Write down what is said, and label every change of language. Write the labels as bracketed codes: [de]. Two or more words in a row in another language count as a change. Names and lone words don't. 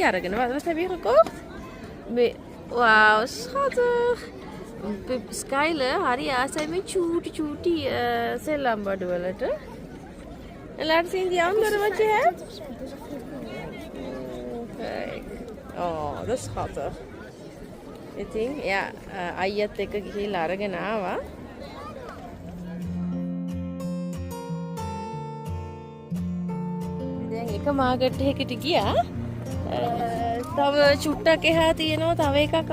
[si] අරගෙන වදලා සැබීකෝ මේ [nl] wow schattig [si] ස්කයිලර් හරි ආසයි මේ චූටි සෙල්ලම් බඩු වලට. [nl] laat zien die andere wat je hebt. Kijk. Oh, dat is schattig. [si] ඉතින් එයා අයියත් එක්ක ගිහිල්ලා අරගෙන ආවා. එක මාකට් එකකට ගියා. තව චුට්ටක් එහා තියෙනවා තව එකක්.